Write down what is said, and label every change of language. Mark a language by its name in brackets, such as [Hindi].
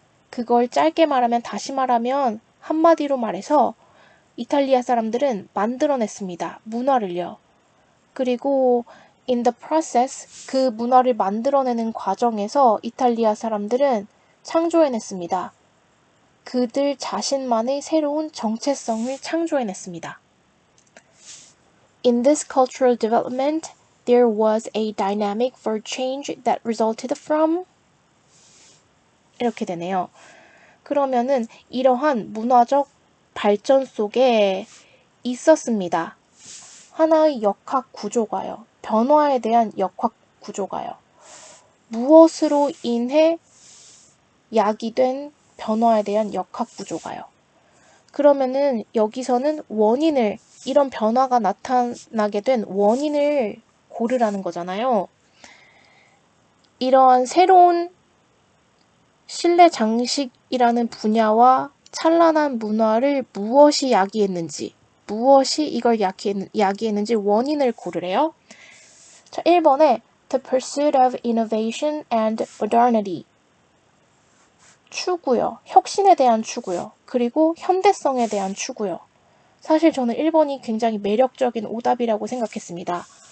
[Korean] 그걸 짧게 말하면 다시 말하면 한마디로 말해서 이탈리아 사람들은 만들어냈습니다. 문화를요. 그리고 [English] in the process [Korean] 그 문화를 만들어내는 과정에서 이탈리아 사람들은 창조해냈습니다. 그들 자신만의 새로운 정체성을 창조해냈습니다. [English] In this cultural development, there was a dynamic for change that resulted from [Korean] 이렇게 되네요. 그러면은 이러한 문화적 발전 속에 있었습니다. 하나의 역학 구조가요. 변화에 대한 역학 구조가요. 무엇으로 인해 야기된 변화에 대한 역학 구조가요. 그러면은 여기서는 원인을 이런 변화가 나타나게 된 원인을 고르라는 거잖아요. 이러한 새로운 실내 장식이라는 분야와 찬란한 문화를 무엇이 야기했는지, 무엇이 이걸 야기했는지 원인을 고르래요. 자, 1번에 [English] The pursuit of innovation and modernity. [Korean] 추구요. 혁신에 대한 추구요. 그리고 현대성에 대한 추구요. 사실 저는 1번이 굉장히 매력적인 오답이라고 생각했습니다.